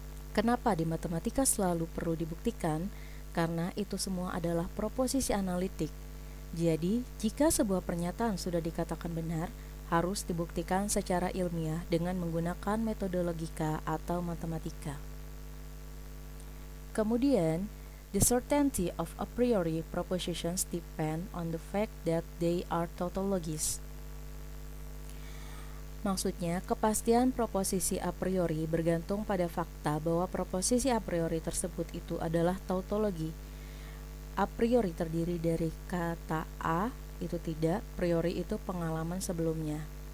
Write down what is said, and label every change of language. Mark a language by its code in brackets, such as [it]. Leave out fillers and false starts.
[id] Kenapa di matematika selalu perlu dibuktikan? Karena itu semua adalah proposisi analitik. Jadi, jika sebuah pernyataan sudah dikatakan benar, harus dibuktikan secara ilmiah dengan menggunakan metode logika atau matematika. Kemudian, [en] the certainty of a priori propositions depend on the fact that they are tautologies. [id] Maksudnya, kepastian proposisi a priori bergantung pada fakta bahwa proposisi a priori tersebut itu adalah tautologi. A priori terdiri dari kata a, itu tidak, priori itu pengalaman sebelumnya.